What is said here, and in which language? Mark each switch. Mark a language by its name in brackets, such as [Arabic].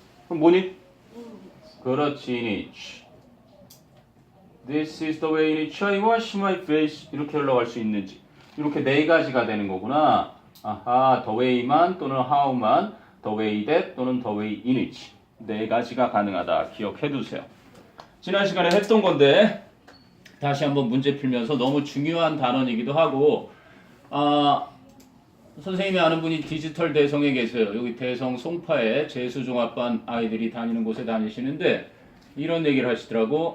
[Korean] 그럼 뭐니? 그렇지, in each. [English] This is the way in which I wash my face. [Korean] 이렇게 흘러갈 수 있는지. 이렇게 네 가지가 되는 거구나. [English] 아하, the way만 또는 how만, the way that 또는 the way in which. [Korean] 네 가지가 가능하다. 기억해 두세요. 지난 시간에 했던 건데 다시 한번 문제 풀면서 너무 중요한 단원이기도 하고, 선생님이 아는 분이 디지털 대성에 계세요. 여기 대성 송파에 재수종합반 아이들이 다니는 곳에 다니시는데 이런 얘기를 하시더라고.